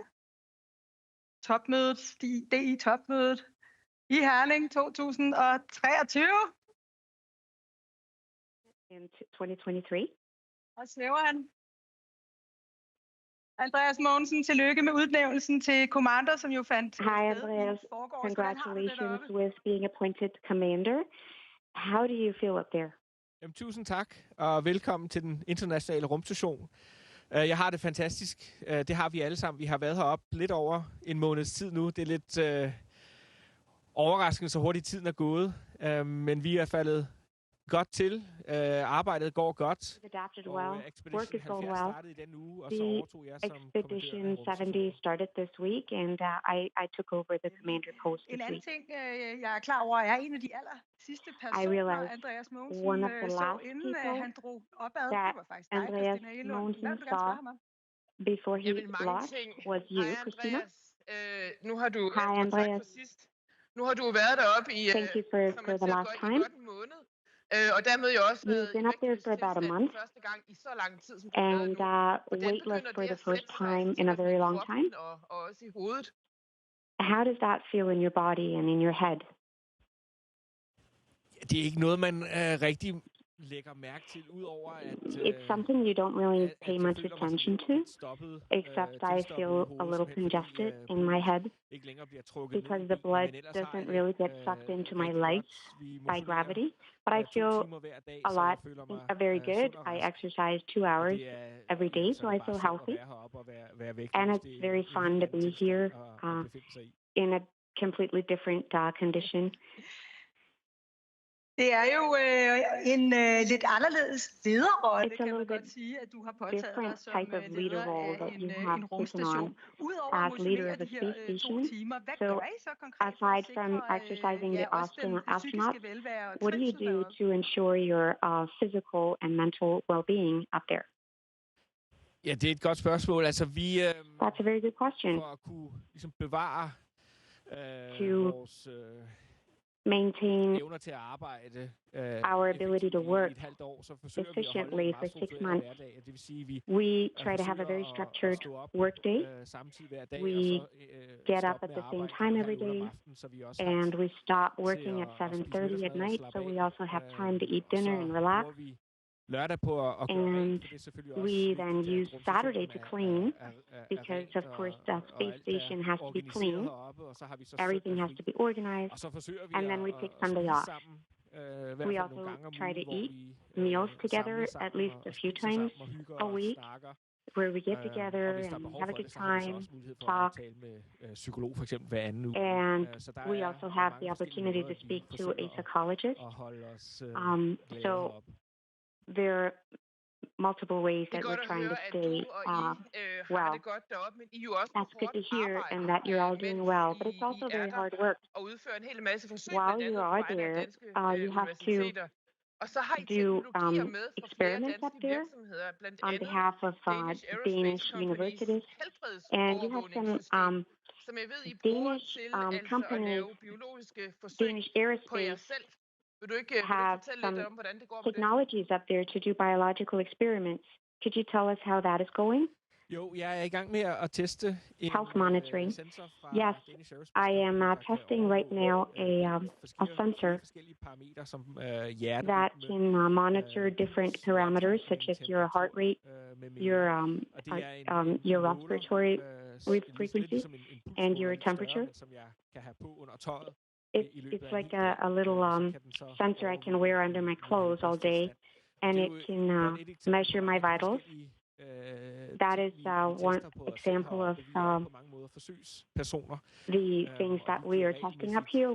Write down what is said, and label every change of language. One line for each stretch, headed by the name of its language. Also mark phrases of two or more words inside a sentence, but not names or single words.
Danish: Topmødet, DI-topmødet i Herning 2023.
English: In 2023.
Danish: Og snæver han. Andreas Mogensen, tillykke med udnævnelsen til commander, som jo fandt sted.
English: Hi, Andreas. Congratulations with being appointed commander. How do you feel up there?
Danish: Jamen, tusind tak, og velkommen til den internationale rumstation. Jeg har det fantastisk. Det har vi alle sammen. Vi har været heroppe lidt over en måneds tid nu. Det er lidt overraskende, så hurtigt tiden er gået. Men vi er faldet godt til. Arbejdet går godt.
English: Work is going well. The expedition 70 started this week, and I took over the commander post this
Danish: En anden
English: week.
Danish: ting, jeg er klar over, er en af de aller sidste personer, Andreas Mogensen så, inden han drog opad. Det var faktisk dig, Christina Elo. Hvad vil du gerne spørge ham om?
English: Before he lost was you, Christina.
Danish: Nu har du
English: Hi, Andreas.
Danish: Nu har du været deroppe i
English: Thank you for the last time.
Danish: Og dermed jo også
English: You've been up there for about a month,
Danish: første gang i så lang tid, som
English: and weightless for the first time in a very long time.
Danish: Og også i hovedet.
English: How does that feel in your body and in your head?
Danish: Det er ikke noget, man rigtig lægger mærke til, udover at
English: it's something you don't really pay much attention to, except I feel a little congested in my head because the blood doesn't really get sucked into my legs by gravity. But I feel very good. I exercise 2 hours every day, so I feel healthy. And it's very fun to be here in a completely different condition.
Danish: Det er jo en lidt anderledes lederrolle, kan man godt sige, at du har påtaget dig som leder af en rumstation. Udover at motionere de her 2 timer, hvad gør I så konkret for at sikre også den psykiske velvære og
English: what do you do to ensure your physical and mental well-being up there?
Danish: Ja, det er et godt spørgsmål. Altså, vi
English: That's a very good question.
Danish: For at kunne ligesom bevare vores
English: maintain
Danish: evner til at arbejde
English: our ability to work efficiently for 6 months. We try to have a very structured work day. We get up at the same time every day, and we stop working at 7:30 at night, so we also have time to eat dinner and relax.
Danish: lørdag på at gøre rent, for det er selvfølgelig også
English: we then
Danish: vigtigt,
English: use
Danish: at
English: Saturday to
Danish: rumstationen
English: clean
Danish: er
English: because,
Danish: rent,
English: of course,
Danish: og
English: the
Danish: alt
English: space station has to be
Danish: organiseret
English: clean.
Danish: heroppe, og så har vi så
English: Everything
Danish: søndag
English: has
Danish: fri.
English: to be organized.
Danish: Og så forsøger vi
English: And then we take
Danish: at
English: Sunday
Danish: spise
English: off.
Danish: sammen, i
English: We
Danish: hvert fald
English: also
Danish: nogle gange om
English: try to
Danish: ugen, hvor
English: eat
Danish: vi
English: meals together
Danish: samles
English: at
Danish: sammen
English: least a
Danish: og
English: few
Danish: spiser
English: times
Danish: sammen og hygger
English: a
Danish: og
English: week,
Danish: snakker.
English: where we get
Danish: Og
English: together
Danish: hvis der er
English: and
Danish: behov
English: have a
Danish: for
English: good
Danish: det, så har vi så
English: time,
Danish: også mulighed for
English: talk,
Danish: at tale med psykolog for eksempel hver anden uge.
English: and
Danish: Så der
English: we
Danish: er
English: also have
Danish: mange
English: the
Danish: forskellige
English: opportunity
Danish: måder,
English: to
Danish: vi
English: speak to
Danish: forsøger
English: a psychologist.
Danish: at holde os glade
English: So
Danish: heroppe.
English: there are multiple ways
Danish: Det er
English: that
Danish: godt
English: we're
Danish: at
English: trying
Danish: høre,
English: to
Danish: at
English: stay
Danish: du og I har
English: well.
Danish: det godt deroppe, men I er jo også på
English: That's good
Danish: hårdt
English: to hear,
Danish: arbejde,
English: and that you're all doing
Danish: mens
English: well. But it's
Danish: I
English: also
Danish: er
English: very
Danish: der
English: hard work.
Danish: og udfører en hel masse forsøg,
English: While
Danish: blandt
English: you
Danish: andet på
English: are
Danish: vegne af
English: there,
Danish: danske
English: you have to
Danish: universiteter. Og så har I
English: do
Danish: teknologier med fra flere
English: experiments up
Danish: danske
English: there
Danish: virksomheder, blandt
English: on
Danish: andet
English: behalf of
Danish: Danish Aerospace
English: Danish
Danish: Companies
English: universities, and you have some
Danish: helbredsovervågningssystem, som jeg ved, I bruger
English: Danish
Danish: til altså at
English: companies,
Danish: lave biologiske forsøg
English: Danish
Danish: på jer
English: Aerospace
Danish: selv. Vil du ikke
English: have
Danish: fortælle
English: some
Danish: lidt om, hvordan det går med det?
English: technologies up there to do biological experiments. Could you tell us how that is going?
Danish: Jo, jeg er i gang med at teste en
English: Health monitoring.
Danish: sensor fra
English: Yes,
Danish: Danish Aerospace
English: I am
Danish: Company, der kan
English: testing right
Danish: overvåge,
English: now a sensor
Danish: forskellige parametre som hjerte,
English: that can monitor different parameters such as your heart rate, your respiratory frequency, and your temperature.
Danish: som jeg kan have på under tøjet.
English: It's like a little sensor I can wear under my clothes all day, and it can measure my vitals. That is one example of the things that we are testing up here.